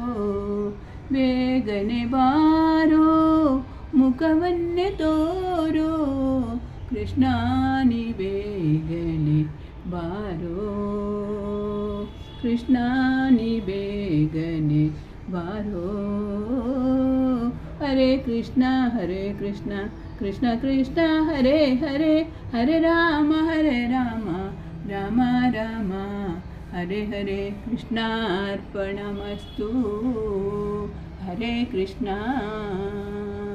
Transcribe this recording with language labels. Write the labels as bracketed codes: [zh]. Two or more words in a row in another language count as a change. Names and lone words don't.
[kn] ಬೇಗನೆ ಬಾರೋ, ಮುಖವನ್ನೇ ತೋರೋ, ಕೃಷ್ಣ ನೀ ಬೇಗನೆ ಬಾರೋ, ಕೃಷ್ಣ ನೀ ಬೇಗನೆ ಬಾರೋ. ಹರೇ ಕೃಷ್ಣ ಕೃಷ್ಣ ಕೃಷ್ಣ ಹರೇ ಹರೇ, ಹರೇ ರಾಮ ರಾಮ ರಾಮ ಹರೇ ಹರೇ, ಕೃಷ್ಣಾರ್ಪಣಮಸ್ತು. ಹರೇ ಕೃಷ್ಣ.